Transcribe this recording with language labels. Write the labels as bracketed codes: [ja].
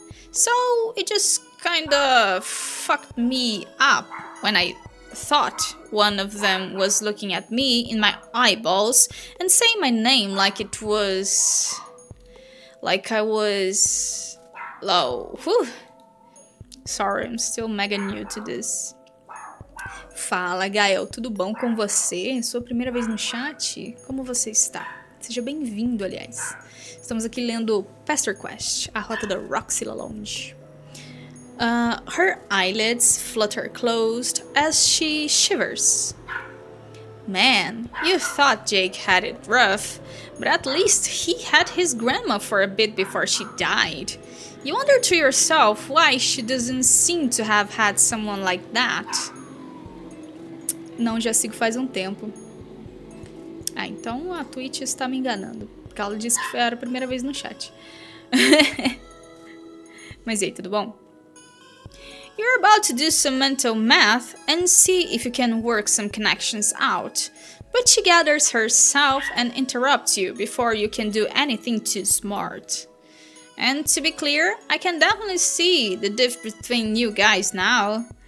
[en] So it just kinda fucked me up when I thought one of them was looking at me in my eyeballs and saying my name like it was... like I was... low. Whew. Sorry, I'm still mega new to this. [pt] Fala, Gael, tudo bom com você? Sua primeira vez no chat? Como você está? Seja bem-vindo, aliás. Estamos aqui lendo Pesterquest, a rota da ROXY Lounge. [en] Her eyelids flutter closed as she shivers. Man, you thought Jake had it rough, but at least he had his grandma for a bit before she died. You wonder to yourself why she doesn't seem to have had someone like that. [pt] Não, já sigo faz um tempo. Ah, então a Twitch está me enganando, porque ela disse que era a primeira vez no chat. Mas e aí, tudo bom? [en] You're about to do some mental math and see if you can work some connections out, but she gathers herself and interrupts you before you can do anything too smart. And to be clear, I can definitely see the difference between you guys now.